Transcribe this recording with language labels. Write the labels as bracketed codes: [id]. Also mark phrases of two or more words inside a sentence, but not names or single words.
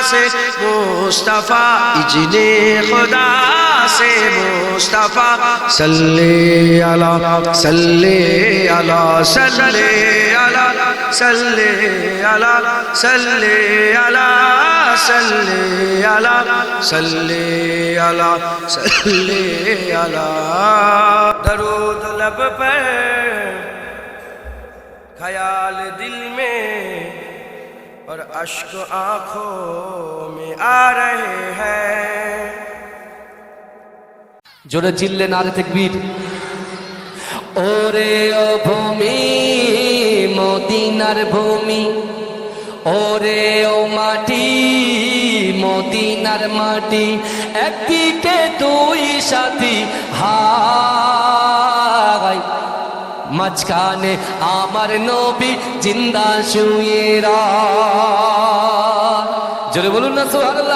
[ur] سے مصطفیٰ اجنے خدا سے مصطفیٰ [ar] صلی اللہ صلی اللہ صلی اللہ صلی اللہ صلی اللہ صلی اللہ صلی اللہ صلی اللہ [ur] درود لب پر خیال دل میں اور اشک آنکھوں میں آ رہے ہیں [bn] জোরে চিল্লেন আর তাকবীর ওরে ও ভূমি মদিনার ভূমি ওরে ও মাটি মদিনার মাটি একদিকে দুই সাথী হায় মাঝখানে আমার নবী জিন্দা শুয়ে জোরে বলুন না সুবহানাল্লাহ।